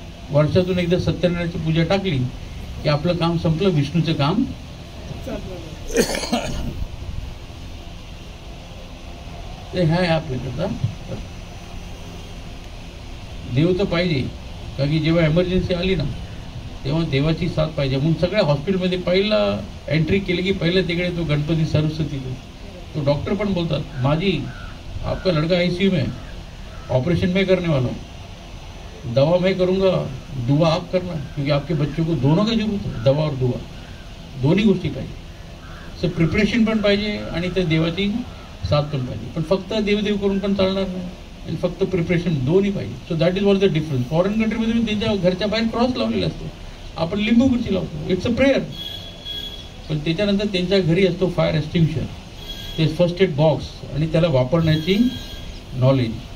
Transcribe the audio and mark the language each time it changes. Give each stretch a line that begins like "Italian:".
Marathi: वर्षातून एकदा सत्यनारायणाची पूजा टाकली की आपलं काम संपलं, विष्णूचं काम. ते आहे आपल्याकडचा. देव तर पाहिजे, कारण की जेव्हा एमर्जन्सी आली ना तेव्हा देवाची साथ पाहिजे. म्हणून सगळ्या हॉस्पिटलमध्ये पहिला एंट्री केली की पहिलं तिकडे तो गणपती सरस्वती, तो डॉक्टर पण बोलतात, माझी
Hindi: आपका लड़का ICU में, ऑपरेशन में करने वाला हूँ, दवा मैं करूँगा, दुआ आप करना, क्योंकि आपके बच्चों को दोनों की जरूरत है, दवा और दुआ
Marathi: दोन्ही गोष्टी पाहिजे. सो प्रिपरेशन पण पाहिजे आणि त्या देवाची साथ पण पाहिजे. पण फक्त देवदेव करून पण चालणार नाही, आणि फक्त प्रिपरेशन दोन्ही पाहिजे.
English: So that is what the difference.
Marathi: Foreign कंट्रीमध्ये मी त्यांच्या घरच्या बाहेर क्रॉस लावलेला असतो, आपण लिंबू मिरची लावतो,
English: It's a prayer.
Marathi: पण त्याच्यानंतर त्यांच्या घरी असतो फायर एक्सटिंग्विशर, ते फर्स्ट एड बॉक्स आणि त्याला वापरण्याची नॉलेज.